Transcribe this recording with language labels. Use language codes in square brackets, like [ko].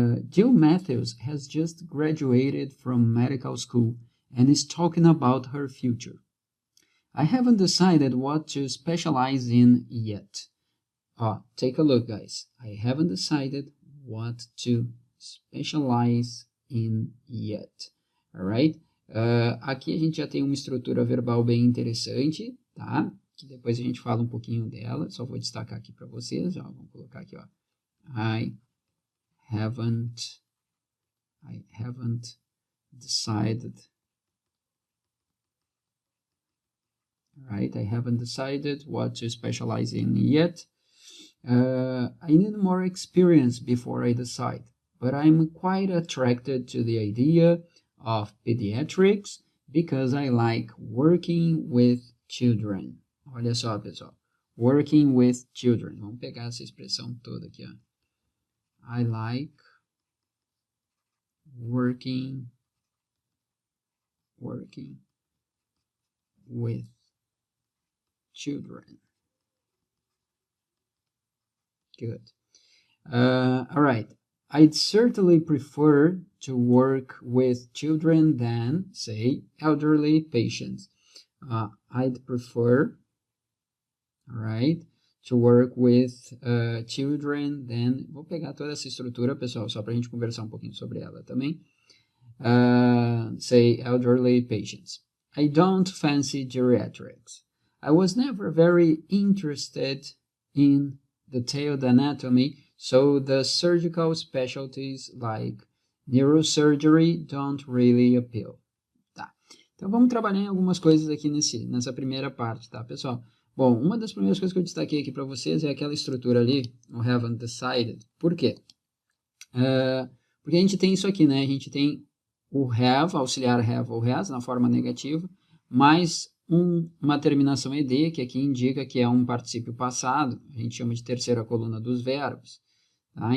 [en] Jill Matthews has just graduated from medical school and is talking about her future. I haven't decided what to specialize in yet. Take a look, guys. I haven't decided what to specialize in yet. Alright? [pt] Aqui a gente já tem uma estrutura verbal bem interessante, tá? Que depois a gente fala um pouquinho dela. Só vou destacar aqui para vocês. Ó. Vamos colocar aqui, ó. [en] I haven't decided. Right, I haven't decided what to specialize in yet. I need more experience before I decide, but I'm quite attracted to the idea of pediatrics because I like working with children. [pt] Olha só, pessoal. [en] Working with children. [pt] Vamos pegar essa expressão toda aqui, ó. [en] I like working with children. Good. All right. I'd certainly prefer to work with children than, say, elderly patients. I'd prefer, all right, to work with children than... [pt] Vou pegar toda essa estrutura, pessoal, só para a gente conversar um pouquinho sobre ela também. [en] Say, elderly patients. I don't fancy geriatrics. I was never very interested in detailed anatomy, so the surgical specialties like neurosurgery don't really appeal. [pt] Tá. Então vamos trabalhar em algumas coisas aqui nessa primeira parte, tá, pessoal? Bom, uma das primeiras coisas que eu destaquei aqui para vocês é aquela estrutura ali, o haven't decided. Por quê? Porque a gente tem isso aqui, né? A gente tem o have, auxiliar have ou has, na forma negativa, mais uma terminação ed, que aqui indica que é um particípio passado, a gente chama de terceira coluna dos verbos. Tá?